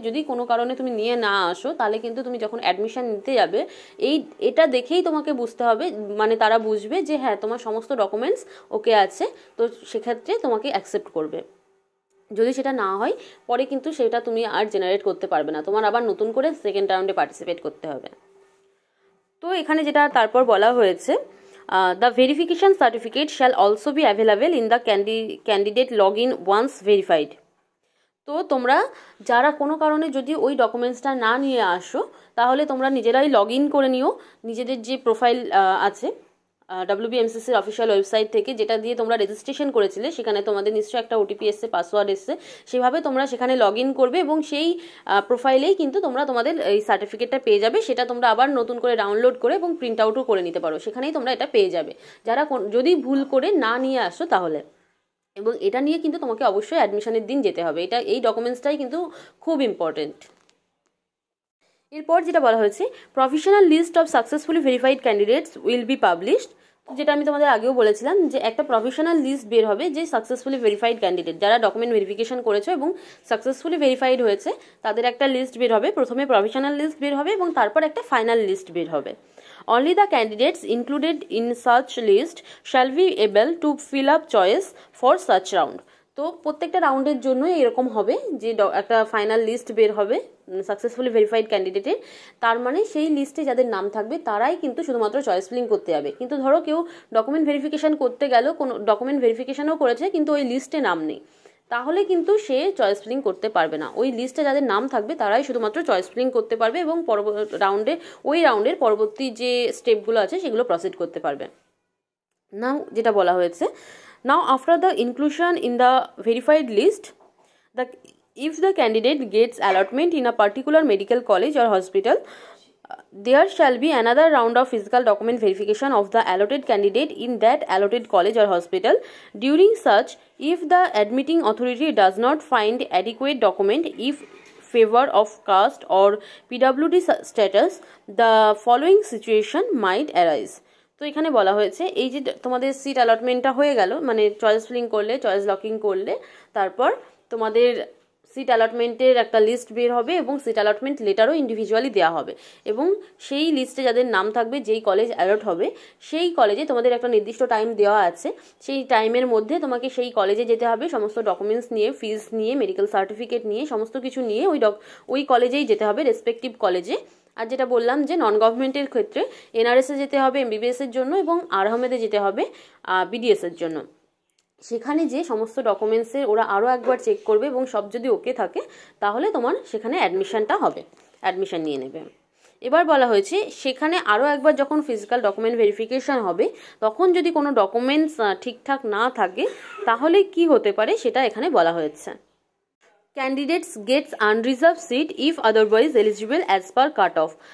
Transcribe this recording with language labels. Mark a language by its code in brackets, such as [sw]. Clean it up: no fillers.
[bn] যদি কোনো কারণে তুমি নিয়ে না আসো তাহলে কিন্তু তুমি যখন অ্যাডমিশন নিতে যাবে এটা দেখেই তোমাকে বুঝতে হবে, মানে তারা বুঝবে যে হ্যাঁ তোমার সমস্ত ডকুমেন্টস ওকে আছে, তো সেক্ষেত্রে তোমাকে অ্যাকসেপ্ট করবে। যদি সেটা না হয় পরে কিন্তু সেটা তুমি আর জেনারেট করতে পারবে না, তোমার আবার নতুন করে সেকেন্ড রাউন্ডে পার্টিসিপেট করতে হবে। তো এখানে যেটা তারপর বলা হয়েছে [en] the verification certificate shall also be available in the candidate login once verified. [bn] তো তোমরা যারা কোনো কারণে যদি ওই ডকুমেন্টসটা না নিয়ে আসো তাহলে তোমরা নিজেরাই লগ ইন করে নিও নিজেদের যে প্রোফাইল আছে WBMCCর অফিসিয়াল ওয়েবসাইট থেকে, যেটা দিয়ে তোমরা রেজিস্ট্রেশন করেছিলে, সেখানে তোমাদের নিশ্চয়ই একটা ওটিপি এসছে, পাসওয়ার্ড এসছে, সেভাবে তোমরা সেখানে লগ ইন করবে এবং সেই প্রোফাইলেই কিন্তু তোমরা তোমাদের এই সার্টিফিকেটটা পেয়ে যাবে। সেটা তোমরা আবার নতুন করে ডাউনলোড করে এবং প্রিন্ট আউটও করে নিতে পারো, সেখানেই তোমরা এটা পেয়ে যাবে যারা যদি ভুল করে না নিয়ে আসো তাহলে। এবং এটা নিয়ে কিন্তু তোমাকে অবশ্যই অ্যাডমিশনের দিন যেতে হবে, এই ডকুমেন্টসটাই কিন্তু খুব ইম্পর্টেন্ট। এরপর যেটা বলা হয়েছে [en] Provisional list of successfully verified candidates will be published. [bn] যেটা আমি তোমাদের আগেও বলেছিলাম যে একটা প্রফেশনাল লিস্ট বের হবে যে সাকসেসফুলি ভেরিফাইড ক্যান্ডিডেট, যারা ডকুমেন্ট ভেরিফিকেশন করেছে এবং সাকসেসফুলি ভেরিফাইড হয়েছে তাদের একটা লিস্ট বের হবে। প্রথমে প্রফেশনাল লিস্ট বের হবে এবং তারপর একটা ফাইনাল লিস্ট বের হবে। [en] Only the candidates included in such list shall be able to fill up choice for such round. [bn] তো প্রত্যেকটা রাউন্ডের জন্য এরকম হবে যে একটা ফাইনাল লিস্ট বের হবে সাকসেসফুলি ভেরিফাইড ক্যান্ডিডেটের। তার মানে সেই লিস্টে যাদের নাম থাকবে তারাই কিন্তু শুধুমাত্র চয়েস ফিলিং করতে যাবে। কিন্তু ধরো কেউ ডকুমেন্ট ভেরিফিকেশন করতে গেল, কোনো ডকুমেন্ট ভেরিফিকেশনও করেছে কিন্তু ওই লিস্টে নাম নেই, তাহলে কিন্তু সে চয়েস ফিলিং করতে পারবে না। ওই লিস্টে যাদের নাম থাকবে তারাই শুধুমাত্র চয়েস ফিলিং করতে পারবে এবং রাউন্ডের পরবর্তী যে স্টেপগুলো আছে সেগুলো প্রসিড করতে পারবে। [en] now [bn] যেটা বলা হয়েছে, [en] Now after the inclusion in the verified list, if the candidate gets allotment in a particular medical college or hospital, there shall be another round of physical document verification of the allotted candidate in that allotted college or hospital. During such, if the admitting authority does not find adequate document if favor of caste or PWD status, the following situation might arise. [bn] তো এখানে বলা হয়েছে এই যে তোমাদের seat অ্যালটমেন্টটা হয়ে গেল, মানে চয়েস ফিলিং করলে, চয়েস লকিং করলে, তারপর তোমাদের সিট অ্যালটমেন্টের একটা লিস্ট বের হবে এবং সিট অ্যালটমেন্ট লেটারও ইন্ডিভিজুয়ালি দেওয়া হবে এবং সেই লিস্টে যাদের নাম থাকবে, যেই কলেজ অ্যালট হবে সেই কলেজে তোমাদের একটা নির্দিষ্ট টাইম দেওয়া আছে। সেই টাইমের মধ্যে তোমাকে সেই কলেজে যেতে হবে, সমস্ত ডকুমেন্টস নিয়ে, ফিজ নিয়ে, মেডিকেল সার্টিফিকেট নিয়ে, সমস্ত কিছু নিয়ে ওই কলেজেই যেতে হবে, রেসপেক্টিভ কলেজে। আর যেটা বললাম যে নন গভর্নমেন্টের ক্ষেত্রে এনআরএসে যেতে হবে এমবিবিএসের জন্য এবং আরহামেদে যেতে হবে বিডিএসের জন্য। সেখানে যে সমস্ত ডকুমেন্টসের ওরা আরও একবার চেক করবে এবং সব যদি ওকে থাকে তাহলে তোমার সেখানে অ্যাডমিশনটা হবে, অ্যাডমিশন নিয়ে নেবে। এবার বলা হয়েছে সেখানে আরও একবার যখন ফিজিক্যাল ডকুমেন্ট ভেরিফিকেশন হবে তখন যদি কোনো ডকুমেন্টস ঠিকঠাক না থাকে তাহলে কি হতে পারে সেটা এখানে বলা হয়েছে। [en] Candidates gets unreserved seat if otherwise eligible as per cutoff.